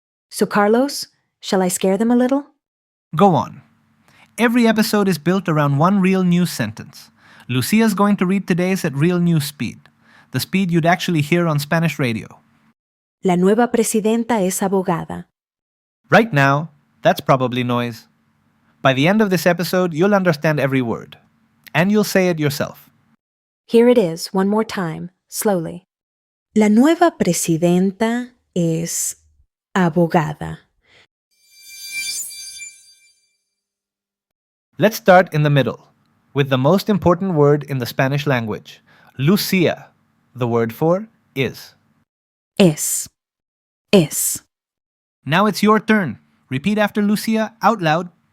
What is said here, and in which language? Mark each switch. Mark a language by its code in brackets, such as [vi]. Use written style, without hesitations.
[en] So Carlos, shall I scare them a little? Go on. Every episode is built around one real news sentence. Lucia's going to read today's at real news speed, the speed you'd actually hear on Spanish radio. [es] La nueva presidenta es abogada. [en] Right now, that's probably noise. By the end of this episode, you'll understand every word. And you'll say it yourself. Here it is, one more time, slowly. [es] La nueva presidenta es abogada. [en] Let's start in the middle, with the most important word in the Spanish language, Lucia, the word for is. [es] Es. Es. [en] Now it's your turn. Repeat after Lucia out loud.